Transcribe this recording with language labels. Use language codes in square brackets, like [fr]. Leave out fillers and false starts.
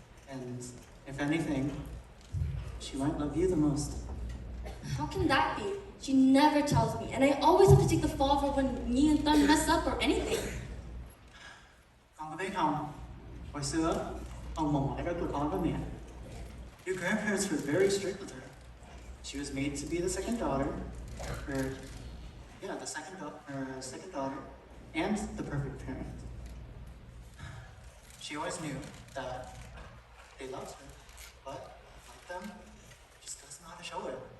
[en] And if anything, she might love you the most. How can that be? She never tells me, and I always have to take the fall for when me and Tan mess up or anything. [vi] Con có biết không? Hồi xưa, ông bà ngoại rất là khó với mẹ. [en] Your grandparents were very strict with her. She was made to be the second daughter, the second daughter, and the perfect parent. She always knew that they loved her, but like them, just doesn't know how to show it.